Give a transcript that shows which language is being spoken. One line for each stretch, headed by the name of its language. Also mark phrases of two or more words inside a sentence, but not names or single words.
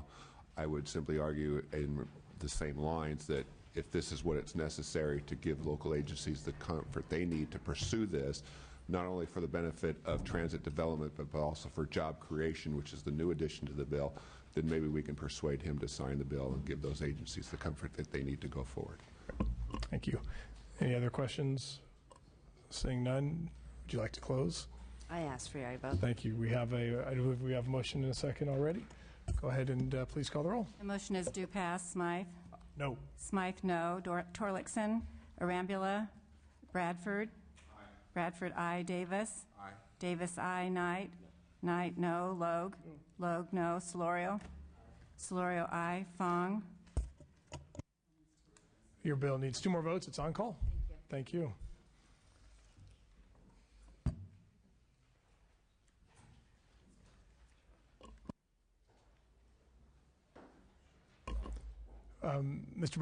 English: I would simply argue in the same lines that if this is what it's necessary to give local agencies the comfort they need to pursue this, not only for the benefit of transit development, but also for job creation, which is the new addition to the bill, then maybe we can persuade him to sign the bill and give those agencies the comfort that they need to go forward. Thank you. Any other questions? Seeing none, would you like to close? I ask for your aye vote. Thank you. I believe we have a motion in a second already. Go ahead and please call the roll. The motion is due pass. Smythe? No. Smythe, no. Torlakson? Arambula? Bradford? Aye. Bradford, aye. Davis? Aye. Davis, aye. Knight? Knight, no. Logue? Logue, no. Solorio? Solorio, aye. Fong? Your bill needs 2 more votes. It's on call. Thank you. Mr.